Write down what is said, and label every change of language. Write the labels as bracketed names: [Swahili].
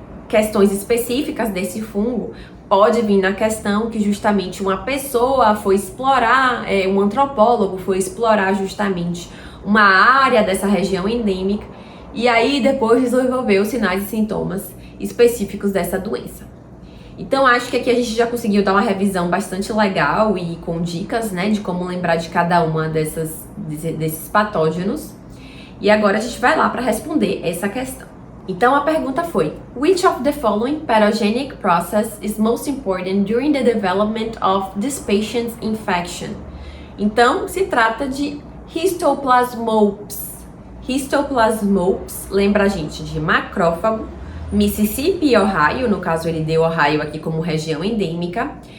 [Portuguese] questões específicas desse fungo, pode vir na questão que justamente uma pessoa foi explorar, um antropólogo foi explorar justamente uma área dessa região endêmica e aí depois desenvolveu os sinais e sintomas específicos dessa doença. Então acho que aqui a gente já conseguiu dar uma revisão bastante legal e com dicas, né, de como lembrar de cada uma desses patógenos. E agora a gente vai lá para responder essa questão. Então a pergunta foi: [English] Which of the following pathogenic process is most important during the development of this patient's infection? [Portuguese] Então se trata de Histoplasmops. Histoplasmops lembra a gente de macrófago, Mississippi e Ohio, no caso ele deu Ohio aqui como região endêmica.